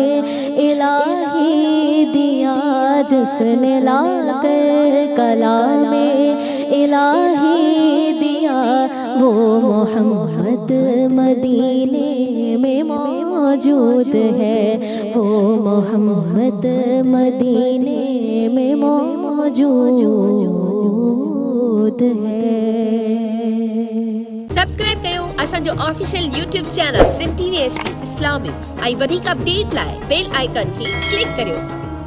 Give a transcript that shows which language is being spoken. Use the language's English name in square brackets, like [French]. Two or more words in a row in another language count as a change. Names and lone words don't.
[Urdu] الہی دیا، جس نے لا کر کلام الہی دیا، وہ محمد مدینے میں موجود ہے، وہ محمد مدینے میں موجود ہے۔ [Sindhi] سبسڪرائب कयो असांजो [English] official YouTube channel [Sindhi] सिंध TV HD इस्लामिक ऐं वधीक अपडेट लाइ [English] bell icon [Sindhi] खे क्लिक करियो।